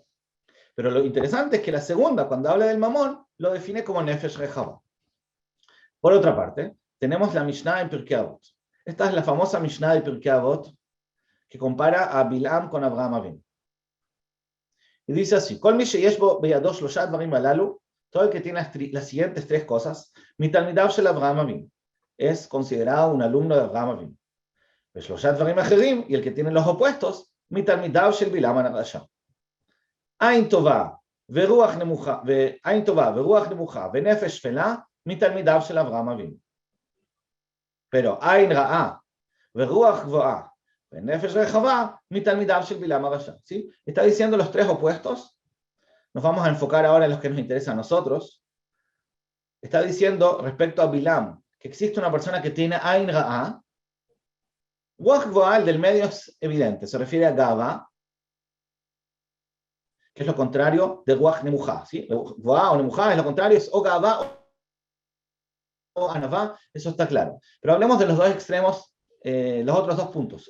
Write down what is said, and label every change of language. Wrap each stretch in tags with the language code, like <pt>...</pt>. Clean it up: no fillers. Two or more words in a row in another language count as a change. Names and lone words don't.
<es>Pero lo interesante es que la segunda, cuando habla del mamón, lo define como</es> <he>נפש רחבה.</he> <es>Por otra parte, tenemos la Mishnah en Pirkei Avot. Esta es la famosa Mishnah de Pirkei Avot que compara a Bilam con Abraham Avinu. Y dice así:</es> <he>כל מי שיש בו בידו שלושה דברים הללו,</he> <es>todo el que tiene las siguientes tres cosas,</es> <he>מתלמידיו של אברהם אבינו,</he> <es>es considerado un alumno de Abraham Avinu.</es> <he>שלושה דברים אחרים,</he> <es>y el que tiene los opuestos,</es> <he>מתלמידיו של בלעם הרשע. עין טובה ורוח נמוכה ונפש שפלה מתלמידיו של אברהם אבינו. Pero עין רעה ורוח גבוהה ונפש רחבה מתלמידיו של בלעם הרשע.</he> <es>¿Sí? Está diciendo los tres opuestos. Nos vamos a enfocar ahora en los que nos interesan a nosotros. Está diciendo respecto a Bilam que existe una persona que tiene</es> <he>עין רעה. רוח גבוהה,</he> <es>el del medio es evidente, se refiere a Gava, que es lo contrario de</es> <he>רוח נמוכה.</he> <es>¿Sí? Gvo'a o Nemuja es lo contrario, es o Gava o Anavá, eso está claro. Pero hablemos de los dos extremos, los otros dos puntos.</es>